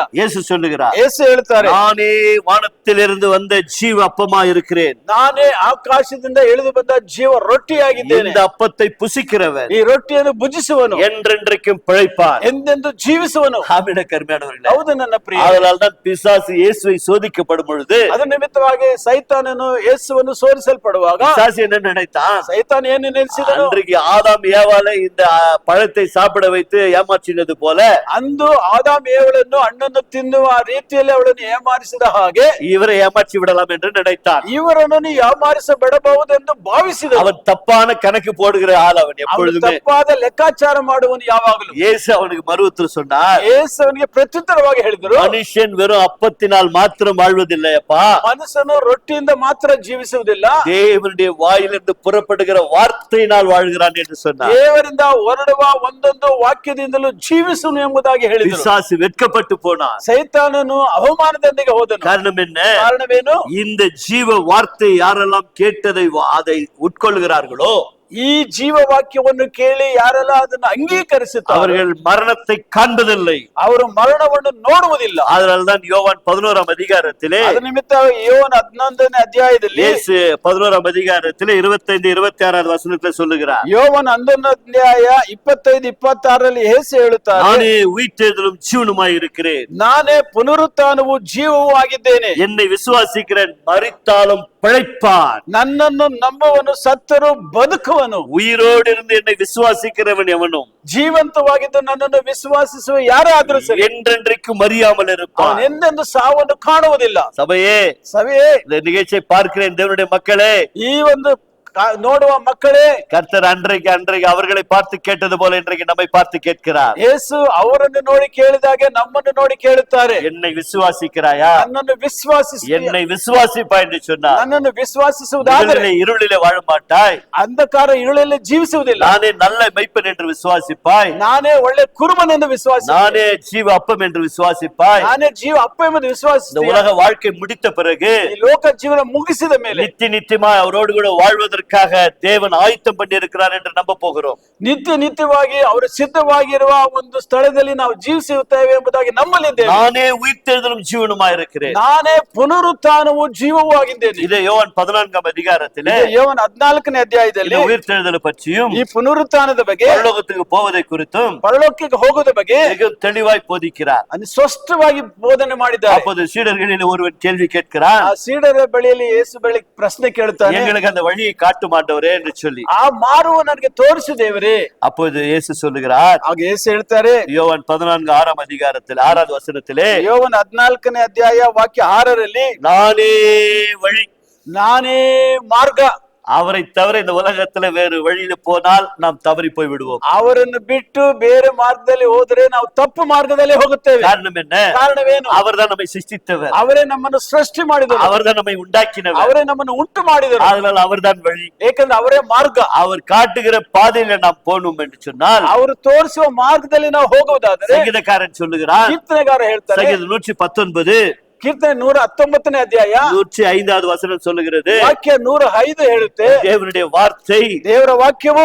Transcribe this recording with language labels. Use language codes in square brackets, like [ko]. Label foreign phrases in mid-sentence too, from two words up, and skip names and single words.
[ta] இயேசு சொல்லுகிறார், [kn] ಯೇಸು ಹೇಳ್ತಾರೆ, [ta] நானே வானத்திலிருந்து வந்த ஜீவ அப்பமா இருக்கிறேன். [kn] ನಾನೇ ಆಕಾಶದಿಂದ ಇಳಿದು ಬಂದ ಜೀವ ರೊಟ್ಟಿಯಾಗಿದ್ದೇನೆ. [ta] இந்த அப்பத்தை புசிக்கிறவன் [kn] ಈ ರೊಟ್ಟಿಯನ್ನು ಭುಜಿಸುವನು [ta] என்றென்றைக்கும் பிழைப்பான். [kn] ಎಂದೆಂದು ಜೀವಿಸುವನು. [ta] ஆமென் கர்மேடவர்களே. [kn] ಹೌದು ನನ್ನ ಪ್ರಿಯ. [ta] அதனால்தான் பிசாசு இயேசுவை சோதிக்கப்படும் பொழுது [kn] ಅದರ ನಿಮಿತ್ತವಾಗಿ ಸೈತಾನನು ಯೇಸುವನ್ನು ಸೋರಿಸಲ್ಪಡುವಾಗ [ta] பிசாசு என்ன நினைத்தான்? [kn] ಸೈತಾನ ಏನು ನೆನೆಸಿದನು? [ta] அன்றைக்கு ஆதாம் ஏவாளை இந்த பழத்தை சாப்பிட வைத்து ஏமாற்றினது போல [kn] ಅಂದು ಆದಾಮ್ ಏವಳನ್ನು ಹಣ್ಣನ್ನು ತಿನ್ನುವ ರೀತಿಯಲ್ಲಿ ಅವಳನ್ನು ಏಮಾರಿಸಿದ ಹಾಗೆ [ta] இவரை ஏமாற்றி விடலாம் என்று நினைத்தான். [kn] ಇವರನ್ನು ಏಮಾರಿಸಬಿಡಬಹುದೆಂದು ಭಾವಿಸಿದ. [ta] அவன் தப்பான கணக்கு போடுகிற ஆள். அவன் எப்பொழுதுமே [kn] ತಪ್ಪಾದ ಲೆಕ್ಕಾಚಾರ ಮಾಡುವನು ಯಾವಾಗಲೂ. [ta] இயேசு அவனுக்கு மறுஉத்தரவு சொன்னார், [kn] ಯೇಸು ಅವನಿಗೆ ಪ್ರತ್ಯುತ್ತರವಾಗಿ ಹೇಳಿದರು, [ta] மனுஷன் வெறும் அப்பத்தினால் மாத்திரம் வாழ்வதில்லையப்பா, [kn] ಮನುಷ್ಯನು ರೊಟ್ಟಿಯಿಂದ ಮಾತ್ರ ಜೀವಿಸುವುದಿಲ್ಲ, [ta] தேவனுடைய வாயிலிருந்து புறப்படுகிற வார்த்தையினால் வாழ்கிறான் என்று சொன்னார். [kn] ದೇವರಿಂದ ಹೊರಡುವ ಒಂದೊಂದು ವಾಕ್ಯದಿಂದಲೂ ಜೀವಿಸುವನು ಎಂಬುದಾಗಿ ಹೇಳಿದರು. [ta] பிசாசு வெட்கப்பட்டு போனான். [kn] ಸೈತಾನನು ಅವಮಾನದೊಂದಿಗೆ ಹೋದನು. [ta] காரணம் என்ன? [kn] ಕಾರಣವೇನು? [ta] இந்த ஜீவ வார்த்தை யாரெல்லாம் கேட்டதை அதை உட்கொள்கிறார்களோ [kn] ಈ ಜೀವ ವಾಕ್ಯವನ್ನು ಕೇಳಿ ಯಾರೆಲ್ಲ ಅದನ್ನು ಅಂಗೀಕರಿಸುತ್ತಾರೆ [ta] அவர்கள் மரணத்தை காண்பதில்லை, [kn] ಅವರು ಮರಣವನ್ನು ನೋಡುವುದಿಲ್ಲ. [ta] அதனால்தான் யோவான் 11ஆம் அதிகாரத்திலே [kn] ಅದ ನಿಮಿತ್ತ ಯೋವನ 11ನೇ ಅಧ್ಯಾಯದಲ್ಲಿ [ta] இயேசு 11ஆம் அதிகாரத்திலே 25 26வது வசனத்தை சொல்லுகிறார், [kn] ಯೋವನ 11ನೇ ಅಧ್ಯಾಯ 25 26ರಲ್ಲಿ ಯೇಸು ಹೇಳುತ್ತಾರೆ, [ta] நானே உயிர்த்தெழுதலும் ஜீவனுமாய் இருக்கிறேன், [kn] ನಾನೇ ಪುನರುತ್ಥಾನವೂ ಜೀವವೂ ಆಗಿದ್ದೇನೆ. [ta] என்னை விசுவாசிக்கிறேன் மரித்தாலும் பிழைப்பான். [kn] ನನ್ನನ್ನು ನಂಬುವನು ಸತ್ತರೂ ಬದುಕುವನು. [ta] உயிரோடு இருந்து என்னை விசுவாசிக்கிறவன் எவனும் [kn] ಜೀವಂತವಾಗಿದ್ದು ನನ್ನನ್ನು ವಿಶ್ವಾಸಿಸುವ ಯಾರಾದ್ರೂ ಸರಿ [ta] என்றென்றைக்கும் அறியாமல் இருப்பான். [kn] ಅವನು ಎಂದೆಂದು ಸಾವನ್ನು ಕಾಣುವುದಿಲ್ಲ. [ta] சபையே, [kn] ಸಭೆಯೇ, [ta] இந்த நிகழ்ச்சியை பார்க்கிறேன் தேவனுடைய மக்களே, [kn] ಈ ಒಂದು ನೋಡುವ ಮಕ್ಕಳೇ, [ta] கர்த்தர் அன்றைக்கு அவர்களை பார்த்து கேட்டது போல இன்றைக்கு நம்மை பார்த்து கேட்கிறார். [kn] ಯೇಸು ಅವರನ್ನು ನೋಡಿ ಕೇಳಿದಾಗೆ ನಮ್ಮನ್ನು ನೋಡಿ ಕೇಳುತ್ತಾರೆ. [ta] என்னை விசுவாசிக்கிறாயா? [kn] ನನ್ನನ್ನು ವಿಶ್ವಾಸಿಸಿ, [ta] என்னை விசுவாசிப்பா என்று சொன்னார். [kn] ನನ್ನನ್ನು ವಿಶ್ವಾಸಿಸುವುದಾದರೆ [ta] இருளிலே வாழ மாட்டாய், [kn] ಅಂಧಕಾರ இருளಲ್ಲಿ ಜೀವಿಸುವುದಿಲ್ಲ. [ta] நானே நல்ல மெய்ப்பன் என்று விசுவாசிப்பாய், [kn] ನಾನೇ ಒಳ್ಳೆ ಕುರುಬನೆಂದು ವಿಶ್ವಾಸಿ, [ta] நானே ஜீவ அப்பம் என்று விசுவாசிப்பாய். [kn] ನಾನೇ ಜೀವ ಅಪ್ಪ ಎಂಬುದು ವಿಶ್ವಾಸಿ. [ta] இந்த உலக வாழ்க்கை முடித்த பிறகு [kn] ಈ ಲೋಕ ಜೀವನ ಮುಗಿಸಿದ ಮೇಲೆ [ta] நித்தியமாய் அவரோடு கூட வாழ்வதற்காக தேவன் ஆயத்தம் பண்ணி இருக்கிறார் என்று நம்ப போகிறோம். [kn] ನಿತ್ಯವಾಗಿ ಅವರು ಸಿದ್ಧವಾಗಿರುವ ಒಂದು ಸ್ಥಳದಲ್ಲಿ ನಾವು ಜೀವಿಸುತ್ತೇವೆ ಎಂಬುದಾಗಿ ನಂಬಲಿದ್ದೇವೆ. [ta] நானே உயிர்த்தெழுதலும் ஜீவனுமாய் இருக்கிறேன், [kn] ನಾನೇ ಪುನರುತ್ಥಾನವೂ ಜೀವವೂ ಆಗಿದ್ದೇನೆ. [ta] இதை யோவான் 14 அதிகாரத்திலே [kn] ಯೋವನ 14ನೇ ಅಧ್ಯಾಯದಲ್ಲಿ [ta] உயிர்த்தெழுதல் பற்றியும் [kn] ಈ ಪುನರುತ್ಥಾನದ ಬಗ್ಗೆ, [ta] பரலோகத்துக்கு போவதை குறித்தும் [kn] ಪರಲೋಕಕ್ಕೆ ಹೋಗುವುದರ ಬಗ್ಗೆ [ta] மிக தெளிவாய் போதிக்கிறார். [kn] ಅದು ಸ್ಪಷ್ಟವಾಗಿ ಬೋಧನೆ ಮಾಡಿದ್ದಾರೆ. [ta] அப்போது சீடர்களில் ஒருவன் கேள்வி கேட்கிறான், [kn] ಆ ಸೀಡರ ಬಳಿಯಲ್ಲಿ ಯೇಸು ಬಳಿ ಪ್ರಶ್ನೆ ಕೇಳುತ್ತಾನೆ, [ta] எங்களுக்கு அந்த வழியை காட்டும் ஆண்டவரே என்று சொல்லி. [kn] ಆ ಮಾರ್ಗವು ನನಗೆ ತೋರಿಸು ದೇವರೇ. [ta] அப்போது இயேசு சொல்லுகிறார், [kn] ಆಗ ಯೇಸು ಹೇಳ್ತಾರೆ, [ta] யோவான் 14 அதிகாரத்தில் 6வது வசனத்திலே, [kn] ಯೋವನ 14ನೇ ಅಧ್ಯಾಯ ವಾಕ್ಯ 6ರಲ್ಲಿ, [ta] நானே வழி, [kn] ನಾನೇ ಮಾರ್ಗ, [ta] அவரை தவிர இந்த உலகத்துல வேறு வழியில போனால் நாம் தவறி போய் விடுவோம். [kn] ಅವರನ್ನು ಬಿಟ್ಟು ಬೇರೆ ಮಾರ್ಗದಲ್ಲಿ ಹೋದರೆ ನಾವು ತಪ್ಪು ಮಾರ್ಗದಲ್ಲಿ ಹೋಗುತ್ತೇವೆ. [ta] காரணம் என்ன? [kn] ಕಾರಣವೇನು? [ta] அவர்தான் நம்மை சிருஷ்டித்தவர், [kn] ಅವರೇ ನಮ್ಮನ್ನು ಸೃಷ್ಟಿ ಮಾಡಿದರು, [ta] அவர்தான் நம்மை உண்டாக்கினவர், [kn] ಅವರೇ ನಮ್ಮನ್ನು ಉಂಟು ಮಾಡಿದರು. [ta] அதனால அவர்தான் வழி. [kn] ಏಕೆಂದ್ರೆ ಅವರೇ ಮಾರ್ಗ. [ta] அவர் காட்டுகிற பாதையில நாம் போகணும் என்று சொன்னால், [kn] ಅವರು ತೋರಿಸುವ ಮಾರ್ಗದಲ್ಲಿ ನಾವು ಹೋಗುವುದಾದರೆ, [ta] சங்கீதக்காரன் சொல்லுகிறார், [kn] ಕೀರ್ತನೆಗಾರ ಹೇಳ್ತಾರೆ, [ta] சங்கீதம் 119 [kn] ಕೀರ್ತನೆ 119ನೇ ಅಧ್ಯಾಯ [ta] 105வது வசனம் சொல்லுகிறது, [kn] ವಾಕ್ಯ 105 ಹೇಳುತ್ತೆ, [ta] தேவனுடைய வார்த்தை, [kn] ದೇವರ ವಾಕ್ಯವು,